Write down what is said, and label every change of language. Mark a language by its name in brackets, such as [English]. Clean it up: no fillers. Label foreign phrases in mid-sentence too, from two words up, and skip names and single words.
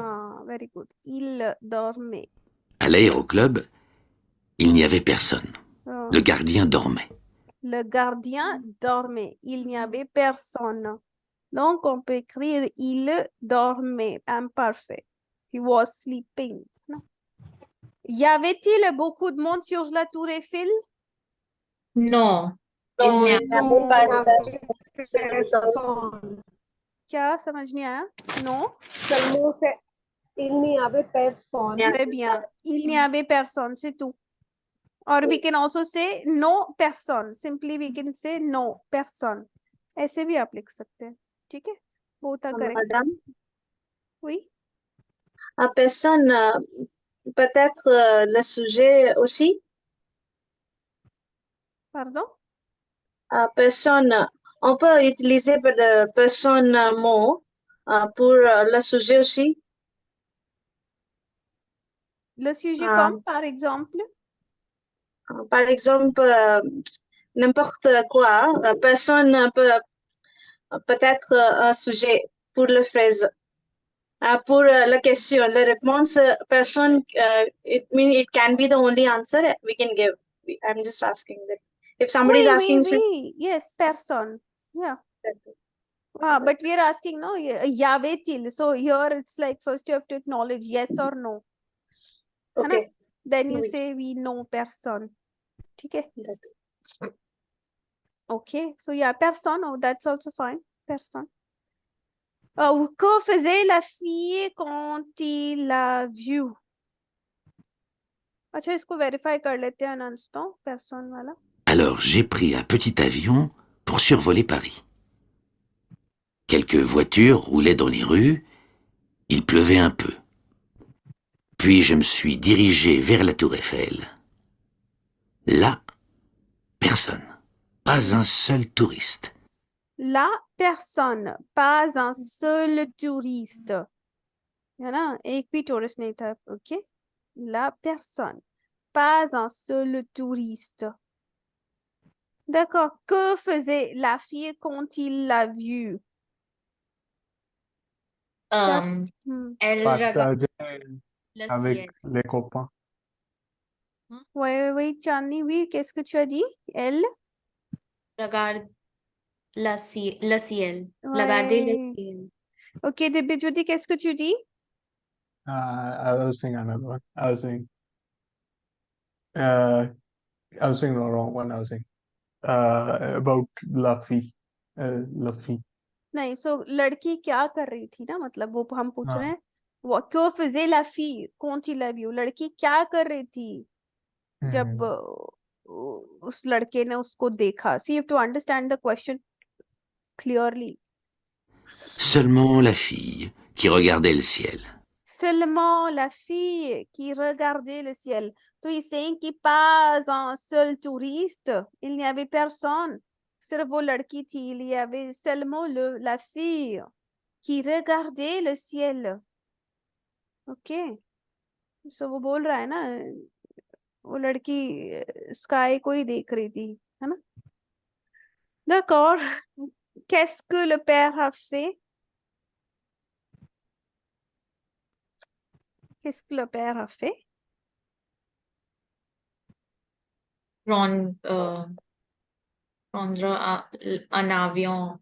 [English] Ah, very good. [French] Il dormait. À l'aéroclub, il n'y avait personne. Ah, Le gardien dormait. le gardien dormait. Il n'y avait personne. Donc, on peut écrire il dormait, imparfait. [English] He was sleeping. [French] Non. Y avait-il beaucoup de monde sur la tour Eiffel? non. Il Non, n'y a il n'y avait pas de Personne. [Hindi] क्या समझ नहीं आया? [French] Non? Seulement, il n'y avait personne. Très bien. Il n'y avait personne, c'est tout. [English] Or we can also say no person. Simply we can say no person. [Hindi] ऐसे भी आप लिख सकते हैं. ठीक है? [English] Both are correct. [French] Madame, Oui. à personne, peut-être le sujet aussi. Pardon? À personne, on peut utiliser le personne mot pour le sujet aussi. Le sujet Ah. comme, par exemple? Par exemple, n'importe quoi, personne peut peut-être un sujet pour la phrase. Pour la question, la réponse, personne, [English] it can be the only answer we can give. I'm just asking that. If somebody is [French] Oui, [English] asking, oui. Yes, person. Yeah. But we are asking, no, [French] y avait-il? [English] So here it's like first you have to acknowledge yes or no. [Hindi] है ना? [English] okay. Then you [French] Oui. [English] say we know person. [Hindi] ठीक है? [English] Okay. So yeah, person. Oh, that's also fine. Person. [French] Que faisait la fille quand il l'a vu? [Hindi] अच्छा इसको verify कर लेते हैं [French] un instant. [Hindi] Person वाला. [French] Alors j'ai pris un petit avion pour survoler Paris. Quelques voitures roulaient dans les rues, il pleuvait un peu. Puis je me suis dirigé vers la tour Eiffel. Là, personne. Pas un seul touriste. La personne, pas un seul touriste. [Hindi] है ना? एक भी touriste नहीं था. [French] Ok? La personne, pas un seul touriste. D'accord. Que faisait la fille quand il l'a vu? elle regarde Partageait le avec ciel. les copains. Oui, Chani, oui, qu'est-ce que tu as dit? Elle? Regarde le ciel. Regarder le Ouais. ciel. Ok, Dibyajyoti, qu'est-ce que tu dis? [English] I was saying another one. I was saying the wrong one. I was saying about Luffy. Luffy. [Hindi] नहीं, so लड़की क्या कर रही थी ना, मतलब वो हम पूछ हाँ. रहे हैं. [French] Que faisait la fille quand il l'a vu? [Hindi] लड़की क्या कर रही थी जब उस लड़के ने उसको देखा? [English] See, you have to understand the question clearly. [French] Seulement la fille qui regardait le ciel. Seulement la fille qui regardait le ciel. तो [English] he's saying [French] कि pas un seul touriste, il n'y avait personne. [Hindi] सिर्फ वो लड़की थी, [French] il y avait seulement la fille qui regardait le ciel. Ok. [Hindi] So वो बोल रहा है ना, वो लड़की स्काई को ही देख रही थी, है ना? [French] D'accord. Qu'est-ce que le père a fait? Qu'est-ce que le père a fait? Prendre un avion.